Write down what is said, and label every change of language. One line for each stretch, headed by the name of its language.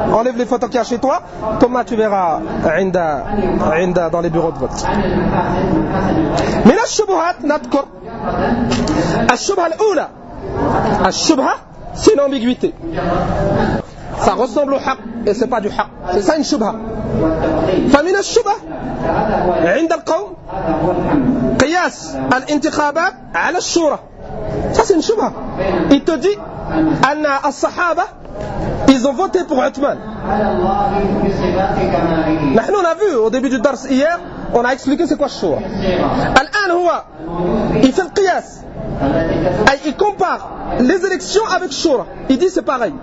French: Enlève les photos qu'il y a chez toi, comme tu verras inda dans les bureaux de vote. Mais la shubhat nadkur. La shubha, c'est l'ambiguïté. Ça ressemble au haq et c'est pas du haq. C'est ça une shubha. Famine la shubha.
Arabic: عند القوم قياس الانتخابات على الشورى.
French: Ça c'est une shubha. Il te dit
Arabic: anna as-sahaba,
French: ils ont voté pour Uthman. Nous on a vu au début du dars hier, on a expliqué c'est quoi shura.
Arabic: Al-an huwa
French: il fait le qiyas. Et il compare les élections avec Shura. Il dit c'est pareil.